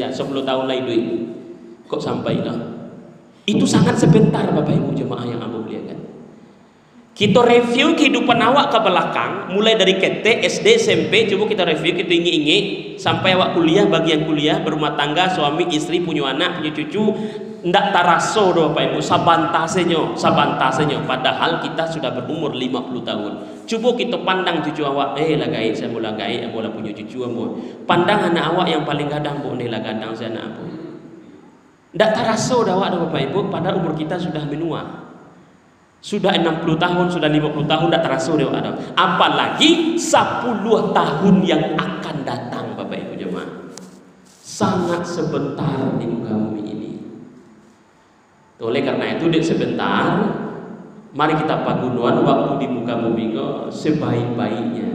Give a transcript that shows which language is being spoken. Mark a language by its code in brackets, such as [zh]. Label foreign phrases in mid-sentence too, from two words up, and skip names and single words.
[id] 10 tahun lagi duit. Kok sampai lah? Itu sangat sebentar Bapak Ibu jemaah yang aku muliakan. Kita review kehidupan awak ke belakang, mulai dari KT, SD, SMP, coba kita review, kita ingi-ingi sampai awak kuliah, bagian kuliah, berumah tangga, suami, istri, punya anak, punya cucu, [min] ndak taraso doh [id] Bapak Ibu, sabantasenya, padahal kita sudah berumur 50 tahun. Coba kita pandang cucu awak, lagai, saya mau lagai, saya mau punya cucu, mau pandang anak awak yang paling gadang, bu, [min] lah gadang [id] saya anak apa. [min] Ndak taraso dah awak [id] Bapak Ibu, padahal umur kita sudah menua. Sudah 60 tahun, sudah 50 tahun, [min] ndak taraso dah awak. [id] Apalagi 10 tahun yang akan datang Bapak Ibu jemaah. Sangat sebentar di muka bumi ini. Oleh karena itu dek sebentar, mari kita pagunuan waktu di muka bumi kok sebaik-baiknya.